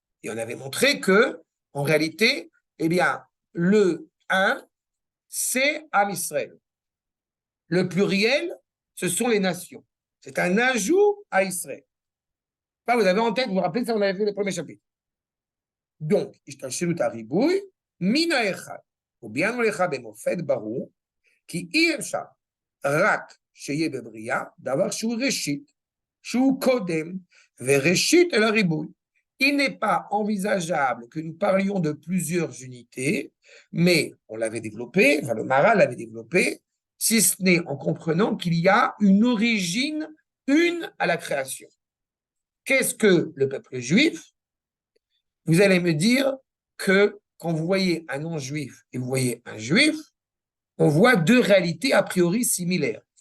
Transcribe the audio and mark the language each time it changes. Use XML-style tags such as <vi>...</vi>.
<fr>Et on avait montré que, en réalité, eh bien, le un, c'est Am Israël. Le pluriel, ce sont les nations. C'est un ajout à Israël. Enfin, vous avez en tête, vous vous rappelez ça, on avait fait le premier chapitre.</fr> <he>Donc, השתלשלות הריבוי, מן האחד, וביאנו לך במופת ברור, כי אי אפשר רק שיהיה בבריאה, דבר שהוא ראשית, שהוא קודם, וראשית אל הריבוי.</he> <fr>Il n'est pas envisageable que nous parlions de plusieurs unités, mais on l'avait développé, enfin le Maharal l'avait développé, si ce n'est en comprenant qu'il y a une origine, une à la création. Qu'est-ce que le peuple juif? Vous allez me dire que quand vous voyez un non-juif et vous voyez un juif, on voit deux réalités a priori similaires.</fr>